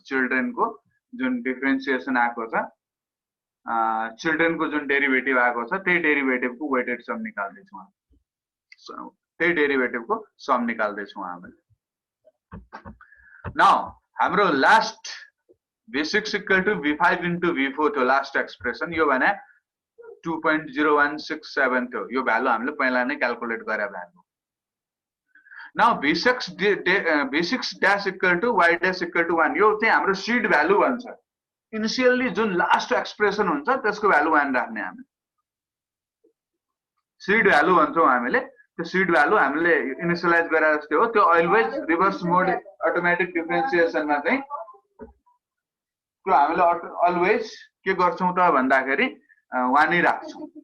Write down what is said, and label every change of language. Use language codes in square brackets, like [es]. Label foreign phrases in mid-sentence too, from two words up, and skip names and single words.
[ne] चिल्ड्रेन को जुन डिफरेन्सिएसन आएको छ, चिल्ड्रेन को जुन डेरिभेटिभ आएको छ त्यही डेरिभेटिभ को [en] weighted sum [ne] निकाल्दै छौं हामी. त्यही डेरिभेटिभ को सम निकाल्दै छौं हामीले. नाउ हाम्रो [en] last v6 equal to v5 into v4 [ne] थियो [en] last expression. [ne] यो भने 2.0167 थियो. यो भ्यालु हामीले पहिला नै क्याल्कुलेट गरे भ्यालु. [en] नाउ v6 dash equal to y dash equal to 1. [ne] यो चाहिँ हाम्रो [en] seed value [ne] भन्छ. इनिशियली जुन लास्ट एक्सप्रेसन हुन्छ त्यसको भ्यालु 1 राख्ने हामी. [en] seed value [ne] भन्छौं हामीले. त्यो [en] seed value [ne] हामीले इनिशियलाइज गरे जस्तै हो. त्यो अलवेज [en] reverse mode automatic differentiationमा [ne] चाहिँ त्यो हामीले अलवेज के गर्छौं त भन्दाखेरि 1 नै राख्छौं